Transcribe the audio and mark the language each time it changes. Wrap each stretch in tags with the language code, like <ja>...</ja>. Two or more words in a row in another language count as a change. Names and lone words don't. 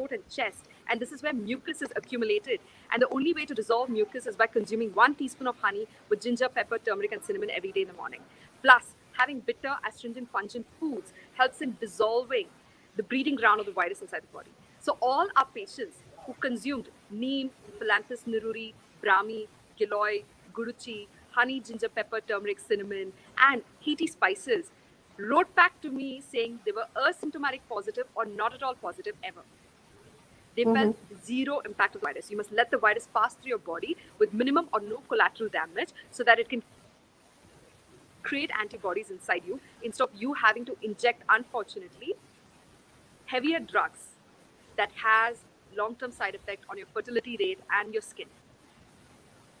<en>And this is where mucus is accumulated. And the only way to dissolve mucus is by consuming 1 teaspoon of honey with ginger, pepper, turmeric, and cinnamon every day in the morning. Plus, having bitter, astringent, pungent foods helps in dissolving the breeding ground of the virus inside the body. So all our patients who consumed neem, philanthus niruri, brahmi, giloy, guruchi, honey, ginger, pepper, turmeric, cinnamon, and heaty spices wrote back to me saying they were asymptomatic positive or not at all positive ever. They Mm-hmm. felt zero impact of the virus. You must let the virus pass through your body with minimum or no collateral damage so that it can create antibodies inside you instead of you having to inject, unfortunately, heavier drugs that has long-term side effect on your fertility rate and your skin, right?</en>